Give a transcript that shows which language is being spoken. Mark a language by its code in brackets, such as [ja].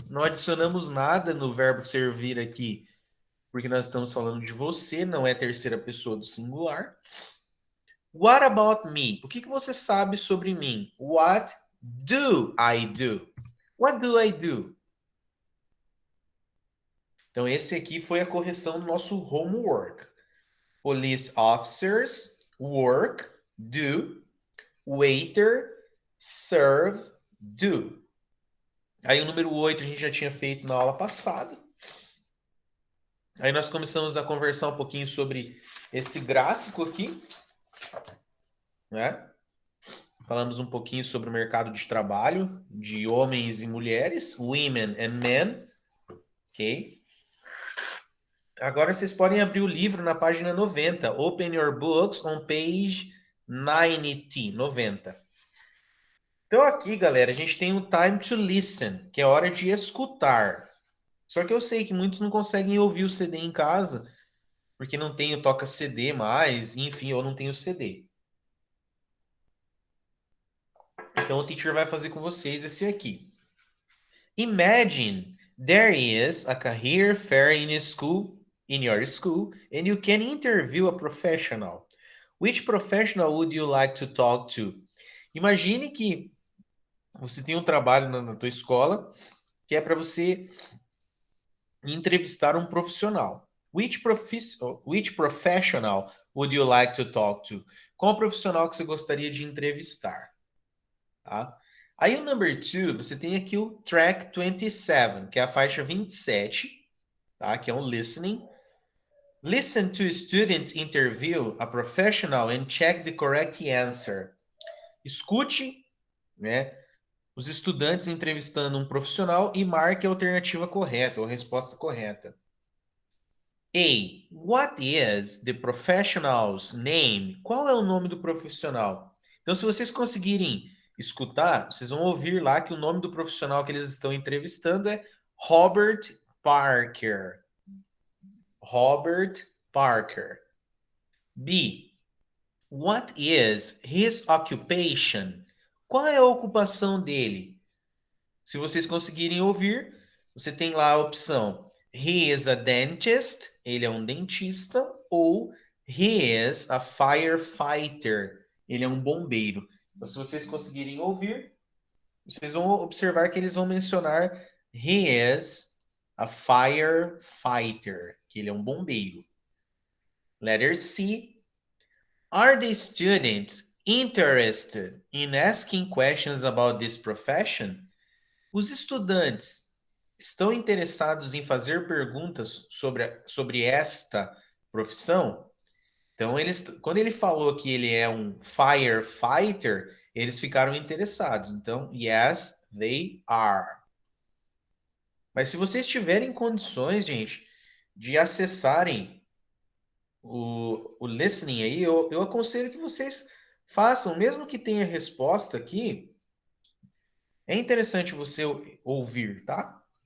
[pt] Não adicionamos nada no verbo servir aqui, porque nós estamos falando de você, não é terceira pessoa do singular. [en] What about me? [pt] O que você sabe sobre mim? [en] What do I do? What do I do? [pt] Então, esse aqui foi a correção do nosso homework. [en] Police officers, work, do, waiter, serve, do. [pt] Aí o número 8 a gente já tinha feito na aula passada. Aí nós começamos a conversar um pouquinho sobre esse gráfico aqui, né? Falamos um pouquinho sobre o mercado de trabalho de homens e mulheres, [en] women and men, [pt] ok? Agora vocês podem abrir o livro na página 90. [en] Open your books on page 90, 90. [pt] Então aqui, galera, a gente tem o [en] time to listen, [pt] que é a hora de escutar. Só que eu sei que muitos não conseguem ouvir o CD em casa, porque não tem o toca CD mais, enfim, ou não tem o CD. Então o teacher vai fazer com vocês esse aqui. [en] Imagine there is a career fair in your school, and you can interview a professional. Which professional would you like to talk to? [pt] Imagine que você tem um trabalho na tua escola que é para você entrevistar um profissional. [en] Which professional would you like to talk to? [pt] Qual profissional que você gostaria de entrevistar? Tá? Aí o number 2, você tem aqui o track 27, que é a faixa 27, tá? Que é um listening. [en] Listen to student interview a professional and check the correct answer. [pt] Escute, né, os estudantes entrevistando um profissional e marque a alternativa correta ou a resposta correta. A. [en] What is the professional's name? [pt] Qual é o nome do profissional? Então, se vocês conseguirem escutar, vocês vão ouvir lá que o nome do profissional que eles estão entrevistando é Robert Parker. Robert Parker. B. [en] What is his occupation? [pt] Qual é a ocupação dele? Se vocês conseguirem ouvir, você tem lá a opção [en] He is a dentist, [pt] ele é um dentista, ou [en] He is a firefighter, [pt] ele é um bombeiro. Então, se vocês conseguirem ouvir, vocês vão observar que eles vão mencionar [en] He is a firefighter, [pt] que ele é um bombeiro. [en] Letter C. Are the students interested in asking questions about this profession? [pt] Os estudantes estão interessados em fazer perguntas sobre esta profissão? Então, quando ele falou que ele é um firefighter, eles ficaram interessados. Então, [en] yes, they are. [pt] Mas se vocês tiverem condições, gente, de acessarem o listening aí, eu aconselho que vocês façam, mesmo que tenha resposta aqui, é interessante você ouvir, tá?